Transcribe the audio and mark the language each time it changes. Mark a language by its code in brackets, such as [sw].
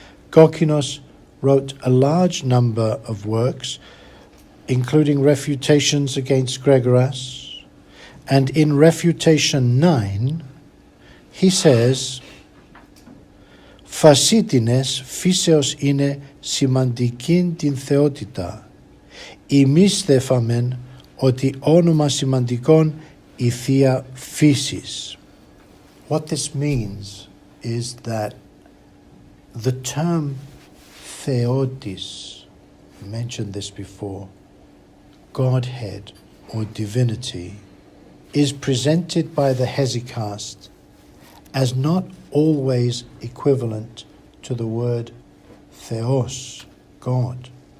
[en] Kokkinos wrote a large number of works, including refutations against Gregoras, and in Refutation 9, he says, [el] «Φασίτινες φύσεως είναι σημαντικήν την θεότητα. Εμείς δε φαμεν ότι όνομα σημαντικόν η θεία φύσης». [en] What this means is that the term Theotes, I mentioned this before, Godhead or divinity, is presented by the Hesychast as not always equivalent to the word Theos, God.